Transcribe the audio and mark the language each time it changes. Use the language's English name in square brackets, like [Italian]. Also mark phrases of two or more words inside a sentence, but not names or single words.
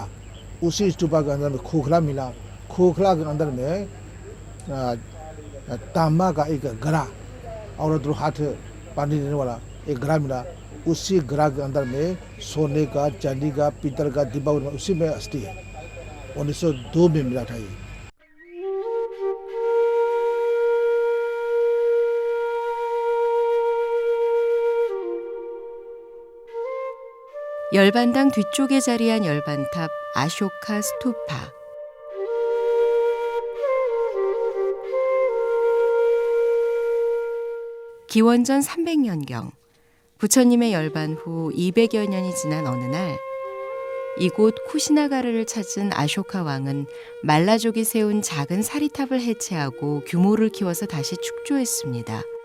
[Hindi] उसी स्तूपा के अंदर में खोखला मिला। खोखला के अंदर में तांबा का एक घड़ा और उधर हाथ पानी देने वाला एक घड़ा मिला। उसी घड़ा के अंदर में सोने का, चांदी का, पीतल का डिब्बा उसी में अस्थि है। 1902 में मिला था ये। [Korean] 열반당 뒤쪽에 자리한 열반탑 아쇼카 스투파. 기원전 300년경 부처님의 열반 후 200여 년이 지난 어느 날 이곳 쿠시나가르를 찾은 아쇼카 왕은 말라족이 세운 작은 사리탑을 해체하고 규모를 키워서 다시 축조했습니다.